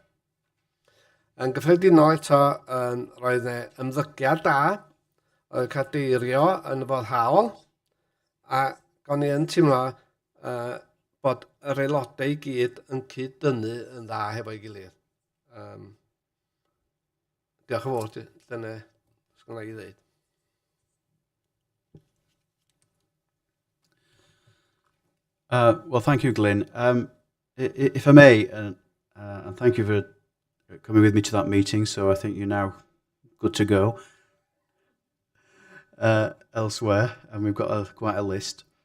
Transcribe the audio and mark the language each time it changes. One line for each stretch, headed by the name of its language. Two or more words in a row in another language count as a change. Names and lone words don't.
Welsh: Yn gyffredinol eto, roedd ymddygiad da, oedd cadeirio yn foddhaol, a o'n I yn teimlo bod yr aelodau I gyd yn cyd-dynnu yn dda hefo'i gilydd. Diolch yn fawr, dyna sgwna I ddweud.
English: Well, thank you, Glyn. If I may, and thank you for coming with me to that meeting. So I think you're now good to go elsewhere, and we've got quite a list.